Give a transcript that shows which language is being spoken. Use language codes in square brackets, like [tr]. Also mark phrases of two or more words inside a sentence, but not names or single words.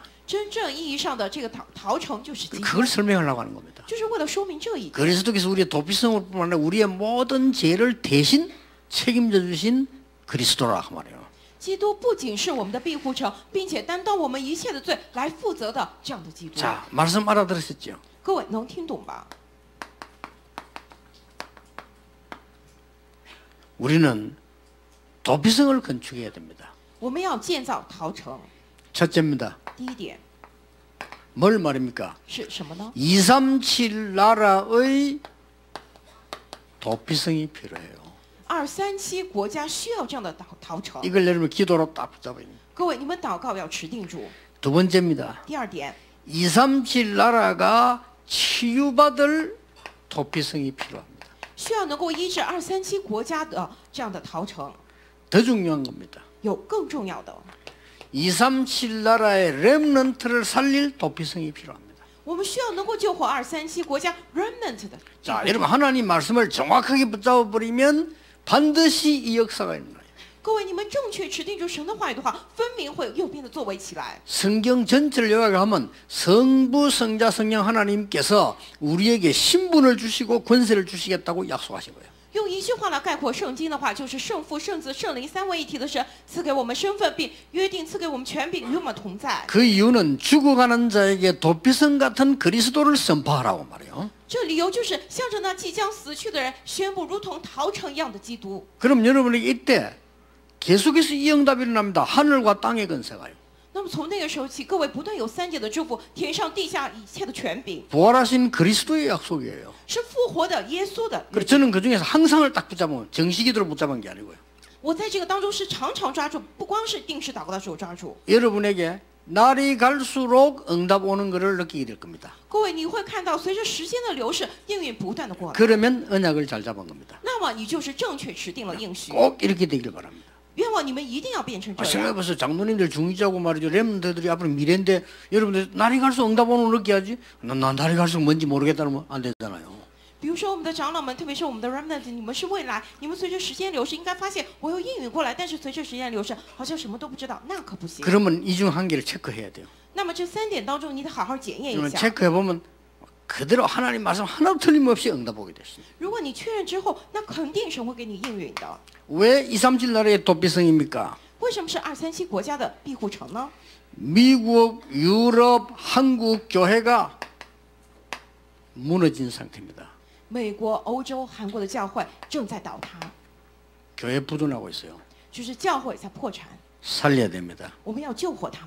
[zh] 真正意义上的这个逃城就是基督， [ko] 그걸 설명하려고 하는 겁니다. [zh] 就是为了说明这一点。 [ko] 그리스도께서 우리의 도피성을 뿐만 아니라 우리의 모든 죄를 대신 책임져 주신 그리스도라 그 말이에요. [zh] 基督不仅是我们的庇护城，并且担当我们一切的罪来负责的这样的基督。 [ko] 자, 말씀 알아들으셨죠? [zh] 各位能听懂吧？ [ko] 우리는 도피성을 건축해야 됩니다. [zh] 我们要建造逃城。 [ko] 첫째입니다. [zh] 第一点 [ko] 뭘 말입니까? [zh] 是什么呢？ [ko] 237 나라의 도피성이 필요해요. [zh] 237 国家需要这样的逃城。 [ko] 이걸 여러분 기도로 딱 붙잡아야 됩니다. [zh] 各位，你们祷告要持定住。 [ko] 두 번째입니다. [zh] 第二点， [ko] 237 나라가 치유받을 도피성이 필요합니다. [zh] 需要能够医治237国家的这样的逃城。 [ko] 더 중요한 겁니다. [zh] 有更重要的， [ko] 237 나라의 렘넌트를 살릴 도피성이 필요합니다. [zh] 我们需要能够救活237国家 remnant 的。 [ko] 자, 여러분 하나님 말씀을 정확하게 붙잡아 버리면 반드시 이 역사가 일어나요. [zh] 各位，你们正确持定住神的话语的话，分明会有右边的作为起来。 [ko] 성경 전체를 요약하면 성부, 성자, 성령 하나님께서 우리에게 신분을 주시고 권세를 주시겠다고 약속하신 거예요. [zh] 用一句话来概括圣经的话，就是圣父、圣子、圣灵三位一体的神赐给我们身份，并约定赐给我们权柄，与我们同在。 [ko] 그 이유는 죽어가는 자에게 도피성 같은 그리스도를 선포하라고 말해요. [zh] 这理由就是向着那即将死去的人宣布，如同逃城一样的基督。 [ko] 그럼 여러분에게 이때 계속해서 이 응답이 일어납니다. 하늘과 땅의 권세가요. [zh] 那么从那个时候起，各位不断有3界的祝福，天上地下一切的权柄， [ko] 부활하신 그리스도의 약속이에요. [zh] 是复活的耶稣的。 [ko] 그래서 저는 그 중에서 항상을 딱 붙잡으면 정식이도록 붙잡은 게 아니고요. [zh] 我在这个当中是常常抓住，不光是定时祷告的时候抓住。 [ko] 여러분에게 날이 갈수록 응답 오는 것을 느끼게 될 겁니다. [zh] 各位，你会看到随着时间的流逝，应允不断的过来。 [ko] 그러면 언약을 잘 잡은 겁니다. [zh] 那么你就是正确持定了应许。 [ko] 꼭 이렇게 되길 바랍니다. [zh] 愿望你们一定要变成这样。 [ko] 생각해보세요. 장로님들 중위자고 말이죠. 렘넌트들이 앞으로 미래인데 여러분들 날이 갈수록 응답 오는 걸 느껴야지. 난 날이 갈수록 뭔지 모르겠다면 안 되잖아요. [zh] 比如说我们的长老们，特别是我们的 remnant， 你们是未来，你们随着时间流逝，应该发现我有应允过来，但是随着时间流逝，好像什么都不知道，那可不行。 [ko] 그러면 이 중 한 개를 체크해야 돼요. [zh] 那么这3点当中，你得好好检验一 [ko] 그러면 [zh] 下。 [ko] 체크해보면 그대로 하나님 말씀 하나도 틀림없이 응답 오게 됐습니다. [zh] 如果你确认之后，那肯定神会给你应允的。 [ko] 왜 237 나라의 도피성입니까? [zh] 为什么是237国家的庇护城呢？ [ko] 미국, 유럽, 한국 교회가 무너진 상태입니다. [zh] 美国、欧洲、韩国的教会正在倒塌， [ko] 교회 부도나고 있어요. [zh] 就是教会在破产， [ko] 살려야 됩니다. [zh] 我们要救活他们。